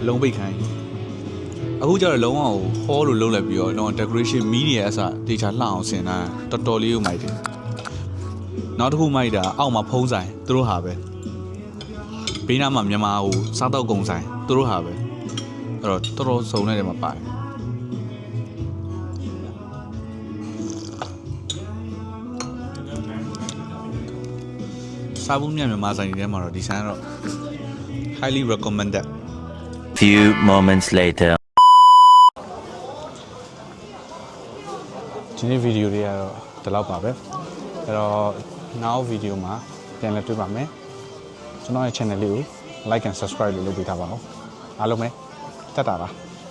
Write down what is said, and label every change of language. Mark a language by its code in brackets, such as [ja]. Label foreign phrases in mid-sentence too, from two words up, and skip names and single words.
[my] လုံးပိတ်ခန်းကြီးအခုကျတော့လုံးဝဟို hall လို့လုပ်လိုက်ပြီးတော့ decoration မီးတွေအစတေချာလှအောင်ဆင်တာတော်တော်လေးကိုမိုက်တယ်နောက်တစ်ခုမိုက်တာအောက်မှာဖုံးဆိုင်သူတို့ဟာပဲဘေးနားမှာမြန်မာဟိုစားတော့ကုန်ဆိုင်သူတို့ဟာပဲအဲ့တော့တော်တော်စုံနေတယ်မှာပါတယ်စားဖို့မြန်မာဆိုင်တွေထဲမှာတော့ဒီဆိုင်ကတော့ [en] highly recommended Few moments later. [my] ဒီနေ့ဗီဒီယိုလေးကတော့ဒီလောက်ပါပဲအဲ့တော့နောက်ဗီဒီယိုမှာပြန်လည်တွေ့ပါမယ်ကျွန်တော်ရဲ့ channel လေးကို [en] like and subscribe [my] လုပ်ပေးထားပါဦးအားလုံးပဲတက်တာပါ